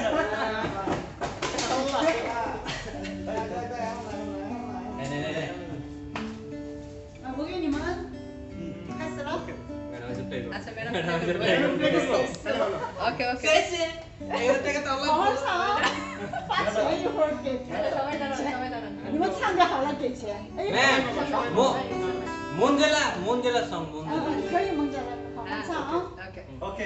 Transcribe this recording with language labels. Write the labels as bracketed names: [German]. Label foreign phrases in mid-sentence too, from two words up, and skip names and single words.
[Bangla] আচ্ছা ম্যাডাম ম্যাডাম [English] okay okay [Bangla] সবাই দাঁড়ান সবাই দাঁড়ান [Chinese] 你们唱就好了，给钱。哎， [Bangla] ম্যাম মঞ্জেলা সং মঞ্জেলা [Chinese] 可以，蒙姐来，好好唱啊！ [Bangla] ওকে ওকে